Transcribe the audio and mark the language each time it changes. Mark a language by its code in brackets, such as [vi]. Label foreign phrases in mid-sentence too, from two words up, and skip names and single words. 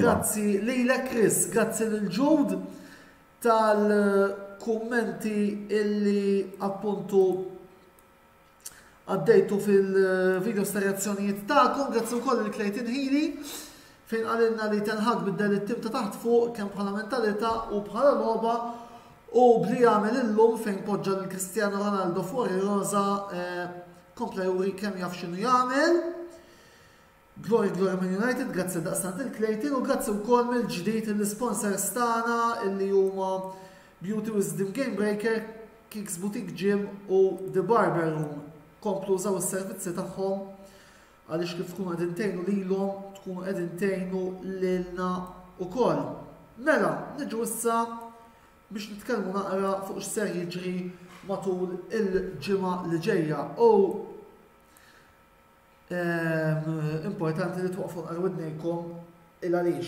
[mt] Grazzi lilek Chris, grazzi lil-Ġud tal-kummenti illi appuntu għaddejtu fil-videos ta' reazzjonijiet ta'kom, grazzi wkoll il-Clayton Healy fejn għalilna li Ten Hag biddel it-tim ta' taħt fuq kemm bħala mentalità u bħala logħba u bli jagħmel illum fejn poġġa l-Cristiano Ronaldo fuq ir-roża kompla juri kemm jaf x'inhu jagħmel. [en] Glory Man United, [mt] grazzi daqstant il-Clayton u grazzi wkoll mill-ġdid il-sponsors tagħna illi huma Beauty Wisdom Game Breaker, Kicks Boutique Gym u The Barber Room. Komplu użaw is-servizzi tagħhom għaliex kif tkunu qegħdin tgħinu lilhom tkunu qegħdin tgħinu lilna wkoll. Mela, niġu issa biex nitkellmu naqra fuq x'ser jiġri matul il-ġimgħa li ġejja u importanti li twaqfu nqarwidnejkom il-għaliex.